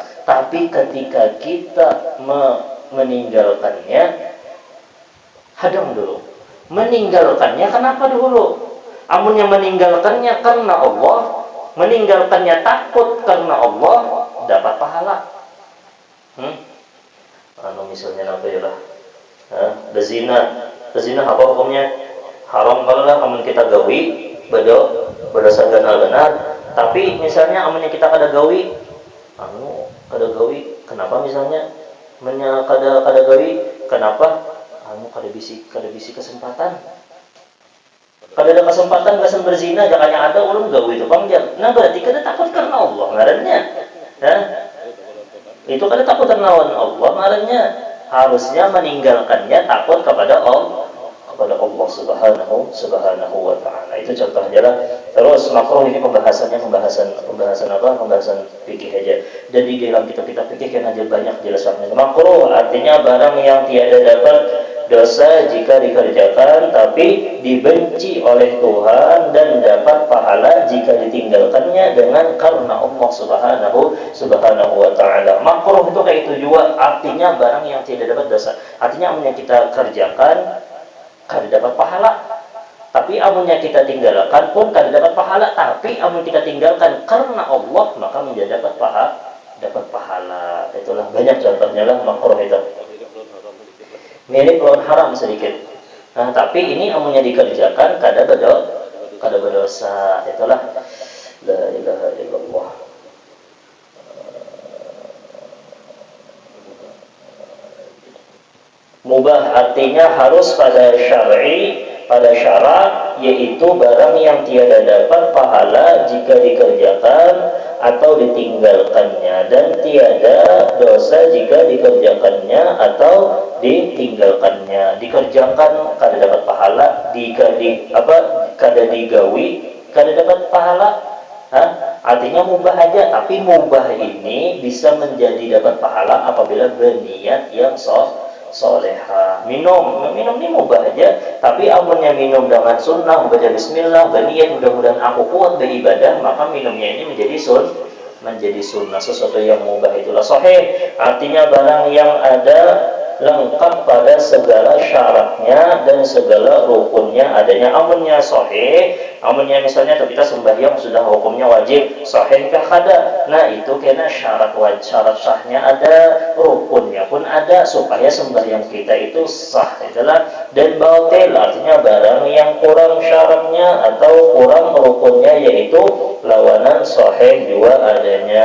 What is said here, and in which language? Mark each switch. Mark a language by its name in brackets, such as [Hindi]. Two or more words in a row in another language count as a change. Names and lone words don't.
[Indonesian] Tapi ketika kita meninggalkannya, hadang dulu. Meninggalkannya kenapa dulu? Amunnya meninggalkannya karena Allah, meninggalkannya takut karena Allah, dapat pahala. Misalnya apa ya lah? Bezina apa hukumnya? Haram kalau amun kita gawi berdosa benar. [Banjar] Tapi misalnya amunnya kita kada gawi, kenapa misalnya? Kada gawi, kenapa? Kada bisi kesempatan. Kada ada kesempatan gasan berzina, jangannya ada ulun gawi itu pangjang. Nah, berarti kada takut karena Allah ngarannya. Itu kada takut karena Allah ngarannya. [Indonesian] Harusnya meninggalkannya takut kepada Allah [Arabic] سبحانه وتعالى. [Indonesian] Itu contohnya lah. Terus makruh ini pembahasan fikih aja. Dan di dalam kitab-kitab fikih kan aja banyak jelasannya. Makruh artinya barang yang tiada dapat dosa jika dikerjakan tapi dibenci oleh Tuhan dan dapat pahala jika ditinggalkannya dengan karena Allah [Arabic] سبحانه وتعالى. [Indonesian] Makruh itu kayak itu juga, artinya barang yang tidak dapat dosa. Artinya amunnya kita kerjakan kada dapat pahala, tapi amunnya kita tinggalkan pun kada dapat pahala. Tapi amun kita tinggalkan karena Allah, maka menjadi dapat pahala. Itulah banyak contohnya lah makruh itu. Mirip lawan haram sedikit. Nah, tapi ini amunnya dikerjakan kada berdosa. Itulah [Arabic] لا إله إلا الله. [Indonesian] Mubah artinya harus pada syar'i, pada syarat, yaitu barang yang tiada dapat pahala jika dikerjakan atau ditinggalkannya, dan tiada dosa jika dikerjakannya atau ditinggalkannya. Dikerjakan kada dapat pahala, kada digawi kada dapat pahala. Artinya mubah aja, tapi mubah ini bisa menjadi dapat pahala apabila berniat yang soleha. Minum ini mubah aja, tapi amunnya minum dengan sunnah, baca bismillah, berniat mudah-mudahan aku kuat beribadah, maka minumnya ini menjadi sunnah, sesuatu yang mubah itulah sahih. Artinya barang yang ada lengkap pada segala syaratnya dan segala rukunnya adanya. Amunnya sahih, amunnya misalnya kita sembahyang sudah hukumnya wajib, sahihkah kada? Nah, itu kena syarat sahnya ada, rukunnya pun ada supaya sembahyang kita itu sah. Itulah. Dan batil artinya barang yang kurang syaratnya atau kurang rukunnya, yaitu lawanan sahih juga adanya.